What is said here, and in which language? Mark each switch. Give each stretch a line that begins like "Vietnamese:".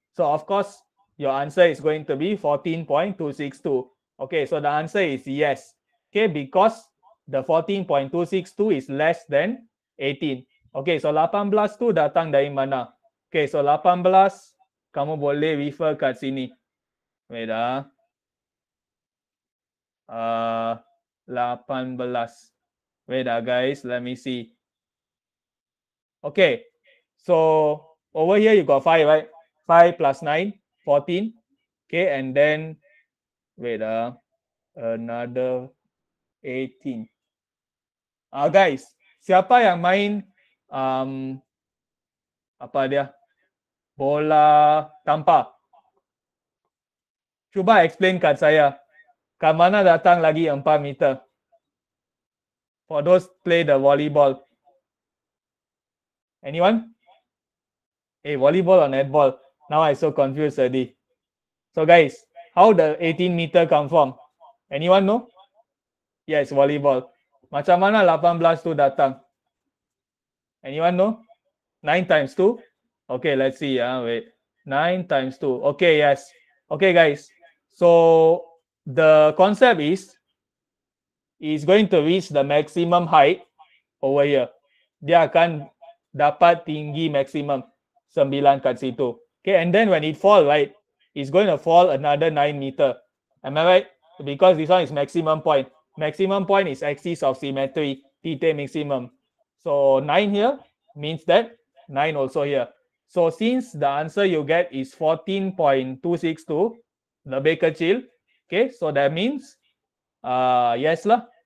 English: So, of course, your answer is going to be 14.262. Okay, so the answer is yes. Okay, because the 14.262 is less than 18.
Malay: Okay, so 18 tu datang dari mana? Okay, so 18 kamu boleh refer kat sini.
English: Wait ah. 18. Wait guys, let me see. Okay, so over here you got 5, right? 5 plus 9, 14. Okay, and then wait another 18.
Malay: Guys, siapa yang main apa dia? Bola tanpa. Cuba explain kat saya. Kat mana datang lagi 4 meter?
English: For those play the volleyball. Anyone? Hey, volleyball or netball? Now I so confused already. So guys, how the 18 meter come from? Anyone know? Yes, volleyball.
Malay: Macam mana 18 tu datang?
English: Anyone know? 9 times 2? Okay, let's see. Wait. 9 times 2. Okay, yes. Okay, guys. So the concept is going to reach the maximum height over here.
Malay: Dia akan dapat tinggi maksimum 9 kat situ.
English: Okay, and then when it fall, right, it's going to fall another 9 meter. Am I right? Because this one is maximum point. Maximum point is axis of symmetry, theta maximum. So 9 here means that 9 also here. So since the answer you get is 14.262,
Malay: lebih kecil,
English: okay, so that means yes lah.